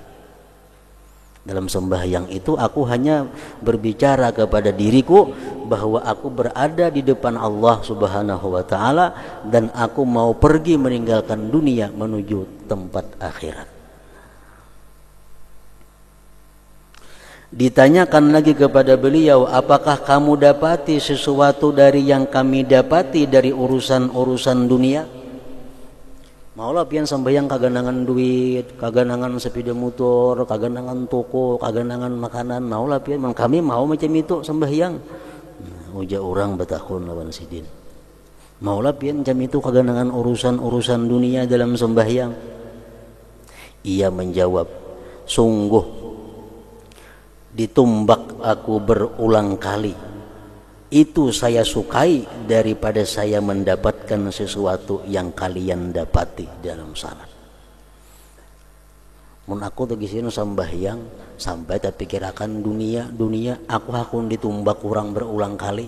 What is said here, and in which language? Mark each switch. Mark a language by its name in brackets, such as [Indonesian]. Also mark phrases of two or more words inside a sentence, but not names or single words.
[Indonesian] Dalam sembahyang itu aku hanya berbicara kepada diriku bahwa aku berada di depan Allah [Arabic] سبحانه وتعالى [Indonesian] dan aku mau pergi meninggalkan dunia menuju tempat akhirat. Ditanyakan lagi kepada beliau, apakah kamu dapati sesuatu dari yang kami dapati dari urusan-urusan dunia? [Banjar] Maulah pian sembahyang kaganangan duit, kaganangan sepeda motor, kaganangan toko, kaganangan makanan. Maulah pian, kami mau macam itu sembahyang. Ujar orang betahun lawan sidin. Maulah pian macam itu kaganangan urusan-urusan dunia dalam sembahyang. [Indonesian] Ia menjawab, sungguh ditumbak aku berulang kali. Itu saya sukai daripada saya mendapatkan sesuatu yang kalian dapati dalam salat. [Banjar] Mun aku tegisin sembahyang sampai terpikirakan dunia, aku akan ditumbak kurang berulang kali.